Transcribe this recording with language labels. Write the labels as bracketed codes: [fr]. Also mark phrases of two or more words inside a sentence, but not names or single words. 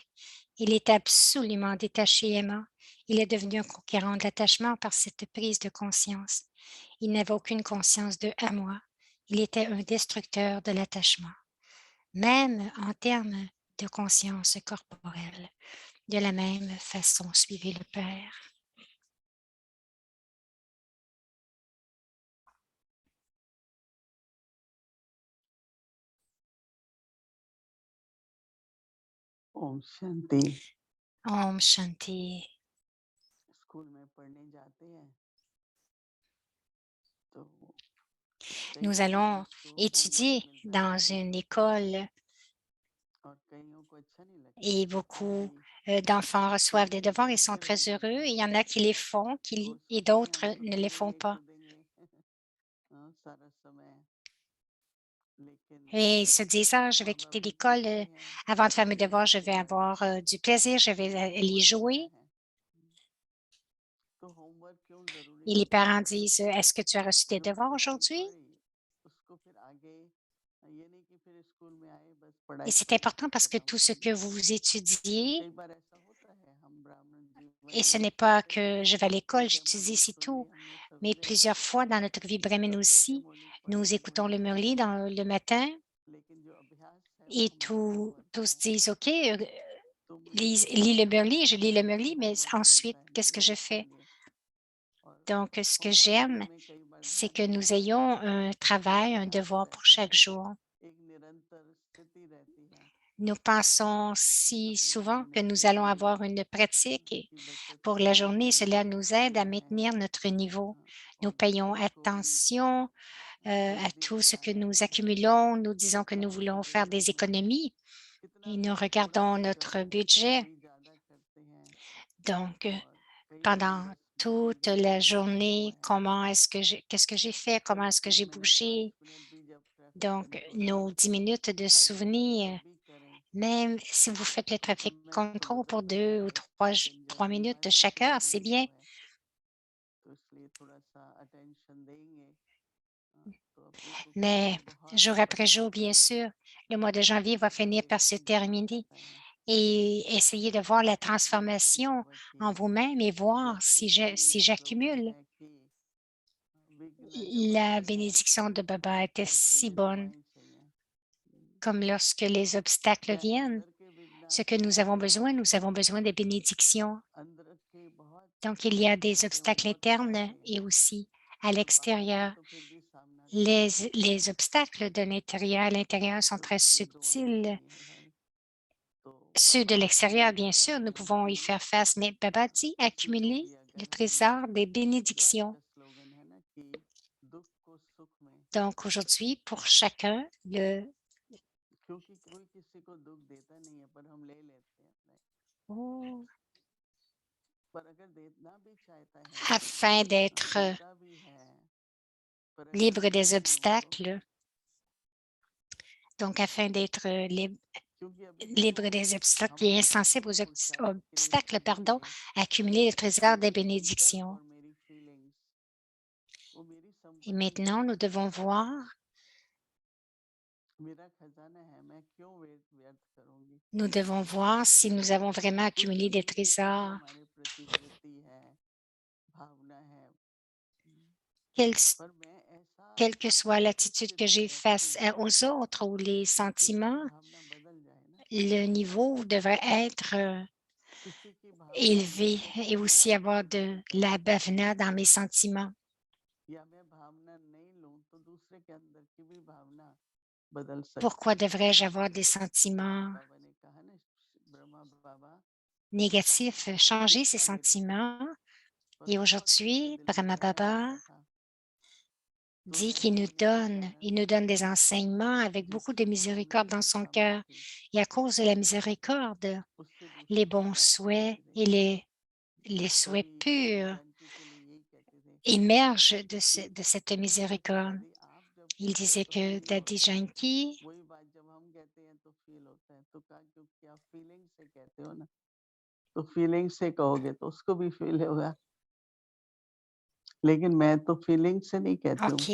[fr] Il était absolument détaché et aimant. Il est devenu un conquérant de l'attachement par cette prise de conscience. Il n'avait aucune conscience de « à moi ». Il était un destructeur de l'attachement, même en termes de conscience corporelle. De la même façon, suivez le Père. [hi] ओम शांति। ओम शांति. स्कूल में पढ़ने जाते हैं तो [fr] Nous allons étudier dans une école [hi] और कईयों को अच्छा नहीं लगता [fr] et beaucoup d'enfants reçoivent des devoirs et sont très heureux. Il y en a qui les font et d'autres ne les font pas. [hi] सारा समय लेकिन [fr] Et ils se disent, ah, je vais quitter l'école avant de faire mes devoirs, je vais avoir du plaisir, je vais aller jouer. [hi] तो होमवर्क क्यों जरूरी [fr] Et les [hi] होता [fr] parents [hi] है [fr] disent, est-ce que tu as reçu tes [hi] जो [fr] devoirs [hi] पढ़ाई [fr] aujourd'hui? [hi] पढ़ी उसको फिर आगे ये नहीं कि फिर स्कूल में आए बस [fr] Et [hi] पढ़ाई [fr] c'est [hi] की [fr] important parce que [hi] खत्म [fr] tout ce que vous étudiez, [hi] कई बार ऐसा होता है हम ब्राह्मण जीवन [fr] et ce [hi] में [fr] n'est pas que je vais à l'école, [hi] ठीक है [fr] j'étudie, [hi] मुरली [fr] c'est [hi] सुन ली [fr] tout, [hi] हमने [fr] mais [hi] सवेरे [fr] plusieurs fois dans notre vie brahmine [hi] दस बजे [fr] aussi, [hi] मुरली पढ़ [fr] nous [hi] ली [fr] écoutons le [hi] वहीं से [fr] Murli le matin [hi] लेकिन जो अभ्यास है वो [fr] et [hi] हमारा वो होता [fr] tous [hi] है [fr] disent, OK, [hi] तो मुझे [fr] lis le Murli, je lis le Murli, mais [hi] होमवर्क [fr] ensuite, [hi] मिलता है [fr] qu'est-ce que je [hi] ग्रुप के [fr] fais? [hi] लिए और [fr] Donc, ce que [hi] होमवर्क [fr] j'aime, [hi] में कई बार [fr] c'est [hi] ध्यान [fr] que [hi] नहीं [fr] nous [hi] लगता [fr] ayons [hi] है [fr] un [hi] वो [fr] travail, un [hi] अभ्यास [fr] devoir pour [hi] रहता [fr] chaque [hi] है [fr] jour. [hi] एक निरंतर स्थिति रहती है [fr] Nous pensons si [hi] अपने [fr] souvent que [hi] रहने [fr] nous [hi] के [fr] allons [hi] लिए [fr] avoir une pratique et [hi] की बचत [fr] pour la [hi] करनी [fr] journée, [hi] है [fr] cela nous aide à [hi] करना है [fr] maintenir notre niveau. Nous [hi] और [fr] payons [hi] उसको भी [fr] attention à [hi] जल्दी [fr] tout [hi] में [fr] ce que [hi] लाया [fr] nous [hi] है [fr] accumulons. Nous disons que nous [hi] कितना [fr] voulons [hi] जल्दी [fr] faire [hi] में [fr] des [hi] हम [fr] économies [hi] कितना [fr] et nous [hi] थोड़ा [fr] regardons [hi] सा [fr] notre [hi] करो [fr] budget. [hi] वही ज्यादा करते हैं [fr] Donc, [hi] और कई बार [fr] pendant [hi] 10 15 [fr] toute [hi] मिनट [fr] la [hi] भी लगा हुआ [fr] journée, [hi] है [fr] qu'est-ce que j'ai fait, comment [hi] कभी [fr] est-ce que [hi] 3 [fr] j'ai [hi] मिनट [fr] bougé. [hi] 5 मिनट भी जब ट्रैफिक [fr] Donc, [hi] कंट्रोल [fr] nos 10 minutes de [hi] हर जगह [fr] souvenir. [hi] जब भी करें [fr] Même si vous faites le trafic [hi] समय तो [fr] control pour [hi] गुजरता [fr] 2 ou [hi] है [fr] 3 [hi] जंजाल में [fr] minutes [hi] हर [fr] de chaque [hi] किसी [fr] heure, [hi] का [fr] c'est [hi] अनुभव [fr] bien. [hi] है तो इसलिए थोड़ा सा अटेंशन देंगे तो अपने को [fr] Mais [hi] खुद बहुत [fr] jour après jour, bien [hi] पवित्र [fr] sûr, le mois de janvier va finir par se [hi] फील हो [fr] terminer [hi] जाता है [fr] et essayez de voir la transformation [hi] बाबा की [fr] en vous-même et voir si [hi] एक स्लोगन [fr] j'accumule. [hi] है कि विघ्न जब [fr] La [hi] आते हैं [fr] bénédiction de Baba était [hi] फल [fr] si [hi] चाहिए [fr] bonne, [hi] दवाएं चाहिए [fr] comme lorsque les obstacles [hi] चाहे [fr] viennent. [hi] अंदर के विघ्न [fr] Ce que [hi] आते हैं [fr] nous avons besoin des bénédictions. [hi] अंदर के बहुत [fr] Donc, il y a [hi] जो [fr] des [hi] होते हैं वो [fr] obstacles [hi] बहुत [fr] internes [hi] आते [fr] et [hi] हैं [fr] aussi à [hi] और बाहर से [fr] l'extérieur. [hi] तो फिर भी सामना करना पड़ता है [fr] Les obstacles de l'intérieur à l'intérieur sont [hi] तो [fr] très [hi] इसलिए दुआएं [fr] subtils. [hi] चाहिए भाई तो [fr] Ceux de [hi] बाबा [fr] l'extérieur, [hi] ये [fr] bien sûr, nous [hi] बताते हैं [fr] pouvons y [hi] कि [fr] faire face, mais Baba dit [hi] किसी को [fr] accumuler [hi] भी [fr] le [hi] अगर हम [fr] trésor des [hi] आज [fr] bénédictions. [hi] का स्लोगन है ना कि दुख को सुख में [fr] Donc aujourd'hui, pour chacun, [hi] क्योंकि कोई किसी को दुख देता नहीं है पर हम ले लेते हैं [fr] oh, [hi] पर अगर देना भी चाहता है [fr] afin d'être [hi] देता भी है पर अगर [fr] libre [hi] मैं [fr] des [hi] नहीं लूं [fr] obstacles, donc afin d'être [hi] क्योंकि अभी देखो [fr] libre des obstacles [hi] हम [fr] et insensible aux [hi] पुरुषार्थ के लिए [fr] obstacles, pardon, [hi] करेंगे [fr] accumuler le [hi] तो [fr] trésor des [hi] मेरी संकल्प [fr] bénédictions. [hi] और मेरी फीलिंग्स वो मेरी [fr] Et [hi] संपत्ति [fr] maintenant, [hi] है [fr] nous devons voir [hi] मेरा खजाना है, मैं क्यों व्यर्थ करूंगी? [fr] Nous devons voir si nous avons vraiment [hi] कुछ [fr] accumulé des [hi] भी जो [fr] trésors, [hi] हमारे प्रति वृत्ति है, भावना है, [fr] quelle, [hi] पर मैं ऐसा [fr] quelle que soit l'attitude que [hi] स्थिति [fr] j'ai [hi] में [fr] face [hi] रखूं [fr] aux autres ou les [hi] कि मेरी [fr] sentiments, [hi] भावना बदल जाए ना, [fr] le niveau devrait être [hi] किसी की भावना [fr] élevé [hi] लेके [fr] et [hi] मैं [fr] aussi avoir [hi] अपनी [fr] de [hi] बदल जाऊं, [fr] la bavena dans mes sentiments. [hi] या मैं भावना नहीं लूं तो दूसरे के अंदर की भी भावना बदल सकती [fr] Pourquoi [hi] है। [fr] devrais-je avoir des sentiments [hi] बाबा ने कहा ना, ब्रह्मा बाबा [fr] négatifs, changer ces [hi] शिक्षा देते थे, [fr] sentiments? [hi] पर [fr] Et [hi] वो बहुत अच्छे [fr] aujourd'hui, [hi] दिल से [fr] Brahma [hi] बताया [fr] Baba [hi] जाता था। तो [fr] dit qu'il [hi] ऐसे [fr] nous [hi] मैंने देखा [fr] donne, [hi] ना, [fr] il nous donne des enseignements avec beaucoup de [hi] जिसकी भावना [fr] miséricorde dans [hi] मेरे [fr] son [hi] सामने [fr] cœur. [hi] थी, [fr] Et à cause de la miséricorde, [hi] उससे [fr] les [hi] दूसरे की [fr] bons [hi] बात [fr] souhaits [hi] बदलती [fr] et [hi] रही। [fr] les souhaits [hi] कभी दादी [fr] purs [hi] जानकी के लिए यही कहते थे [fr] émergent [hi] कि [fr] de cette [hi] जैसे [fr] miséricorde. [hi] दादी आप जब [fr] Il [hi] कहते हो [fr] disait [hi] तो [fr] que [hi] फील [fr] Daddy [hi] होता है, [fr] Janki, [hi] वही बात जब हम कहते हैं तो फील होता है। तो कहा क्योंकि आप फीलिंग से कहते हो ना, तो फीलिंग से कहोगे तो उसको भी फील होगा, लेकिन मैं तो फीलिंग से नहीं कहती हूँ।